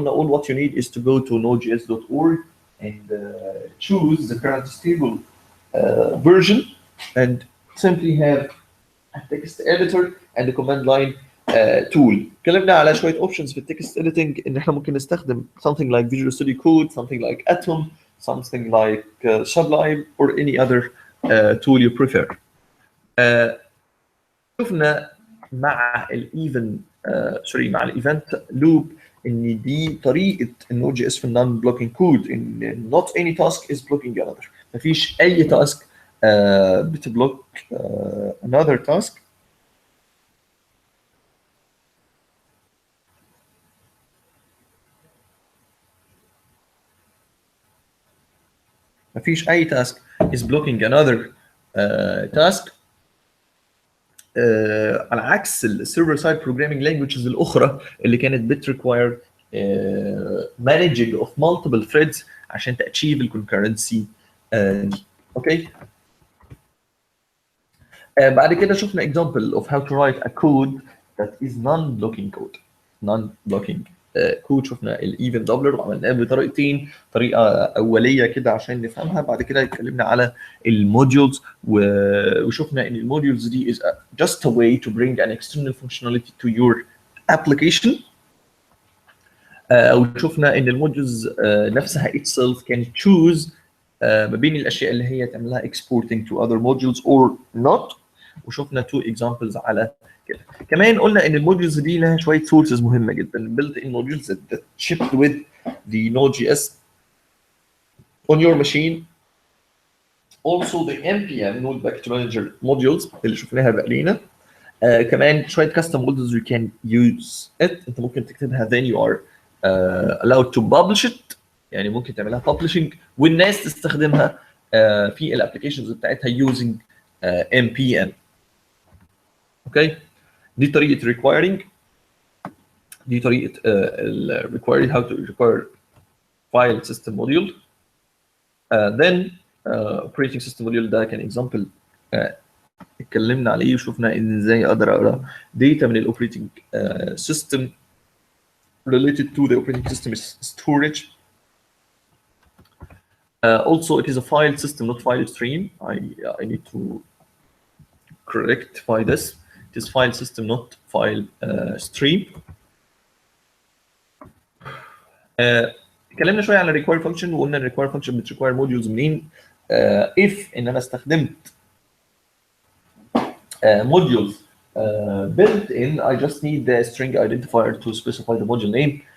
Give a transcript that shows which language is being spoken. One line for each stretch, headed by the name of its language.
Arabic: قلنا
English: all what you need is to go to nodejs.org and choose the current stable version and simply have a text editor and a command line tool.
Arabic: اتكلمنا على شويه اوبشنز في التكست اديتنج ان احنا ممكن نستخدم
English: something like Visual Studio Code, something like Atom, something like Sublime or any other tool you prefer.
Arabic: شفنا مع الايفن مع الايفنت لوب ان دي طريقه النود جي اس في النون بلوكينج كود، ان
English: not any task is blocking another.
Arabic: مفيش اي تاسك بتبلوك
English: another task.
Arabic: مفيش اي تاسك
English: is blocking another task.
Arabic: على عكس السيرفر سايد بروجرامينج لانجويجز الاخرى اللي كانت بتريكواير
English: managing of multiple threads
Arabic: عشان تاتشيف الكونكرنسي دي. اوكي بعد كده شفنا
English: example of how to write a code that is non-blocking code. non-blocking code.
Arabic: شفنا الايفن دبلر وعملناه بطريقتين، طريقه اوليه كده عشان نفهمها. بعد كده اتكلمنا على الموديولز وشفنا ان الموديولز دي
English: is just a way to bring an external functionality to your application.
Arabic: وشفنا ان الموديولز نفسها
English: itself can choose
Arabic: ما بين الاشياء اللي هي تعملها
English: exporting to other modules or not.
Arabic: وشفنا
English: two examples
Arabic: على كده. كمان قلنا ان الموديولز دي لها شويه سورسز مهمه جدا
English: built in modules that shipped with the Node.js on your machine. Also the npm node package manager modules
Arabic: اللي شفناها بقالينا كمان شويه
English: custom models you can use it.
Arabic: انت ممكن تكتبها
English: then you are allowed to publish it،
Arabic: يعني ممكن تعملها publishing والناس تستخدمها في الابلكيشنز بتاعتها
English: using npm.
Arabic: اوكي، دي طريقه
English: requiring،
Arabic: دي طريقه
English: requiring how to require file system module. then operating system module
Arabic: ده كان
English: example
Arabic: اتكلمنا عليه وشفنا ان ازاي اقدر اقرا
English: data من الاوبريتنج system related to the operating system is storage. Also it is a file system, not file stream. I need to rectify this. It is file system, not file stream.
Arabic: اتكلمنا شويه على require function وقلنا ان require function بتrequire modules منين.
English: if
Arabic: ان انا استخدمت
English: modules built in, I just need the string identifier to specify the module name.